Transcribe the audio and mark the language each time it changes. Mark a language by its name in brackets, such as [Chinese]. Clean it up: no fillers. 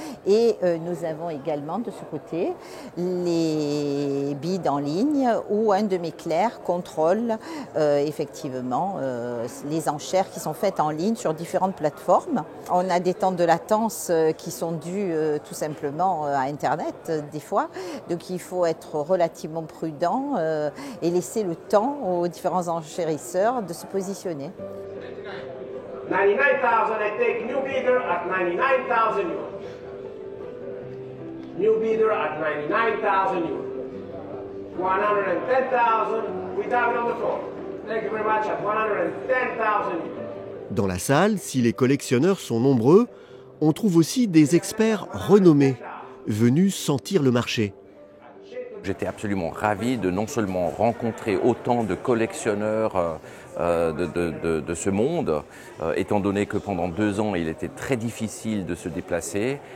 [French] Et nous avons également de ce côté les bids en ligne où un de mes clercs contrôle effectivement les enchères qui sont faites en ligne sur différentes plateformes. On a des temps de latence qui sont dus tout simplement à Internet des fois. Donc il faut être relativement prudent et laisser le temps aux différents enchérisseurs de se positionner. [English] 99,000, I take new bidder at 99,000 euros. New bidder at 99,000 euros. 110,000, we have it on the floor. Thank you very much at 110,000 euros. [French] Dans la salle, si les collectionneurs sont nombreux, on trouve aussi des experts renommés, venus sentir le marché. J'étais absolument ravi de non seulement rencontrer autant de collectionneurs de ce monde, étant donné que pendant 2 ans, il était très difficile de se déplacer.